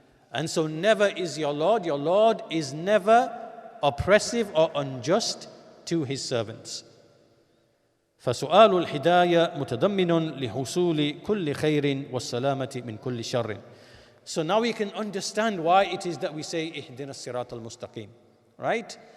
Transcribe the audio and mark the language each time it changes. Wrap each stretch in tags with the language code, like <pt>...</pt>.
<en>And so never is your Lord is never oppressive or unjust to his servants.</en> <ar>فسؤال الهداية متضمن لحصول كل خير والسلامة من كل شر.</ar> <en>So now we can understand why it is that we say</en> <ar>اهدنا الصراط المستقيم,</ar> <en>right?</en>